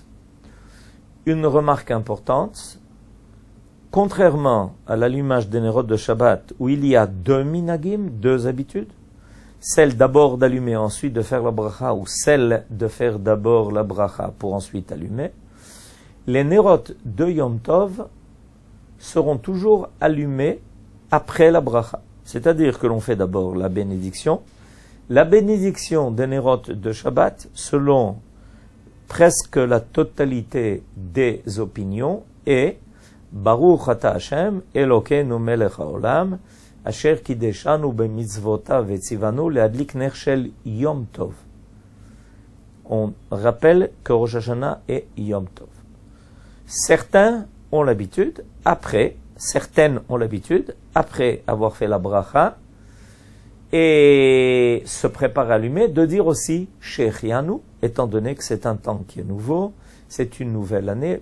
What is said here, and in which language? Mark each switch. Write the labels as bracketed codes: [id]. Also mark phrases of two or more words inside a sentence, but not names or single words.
[fr] Une remarque importante, contrairement à l'allumage des nérotes de Shabbat, où il y a 2 minagim, 2 habitudes, celle d'abord d'allumer, ensuite de faire la bracha, ou celle de faire d'abord la bracha pour ensuite allumer, les nérotes de Yom Tov seront toujours allumés après la bracha. C'est-à-dire que l'on fait d'abord la bénédiction. La bénédiction des nérotes de Shabbat, selon presque la totalité des opinions, est [he] ברוך אתה השם אלוקינו מלך העולם אשר קידשנו במצוותיו וציוונו להדליק נר של יום טוב. [fr] On rappelle que Rosh Hashanah est Yom Tov. Certaines ont l'habitude, après avoir fait la bracha et se préparer à allumer, de dire aussi Shechianu, étant donné que c'est un temps qui est nouveau, c'est une nouvelle année.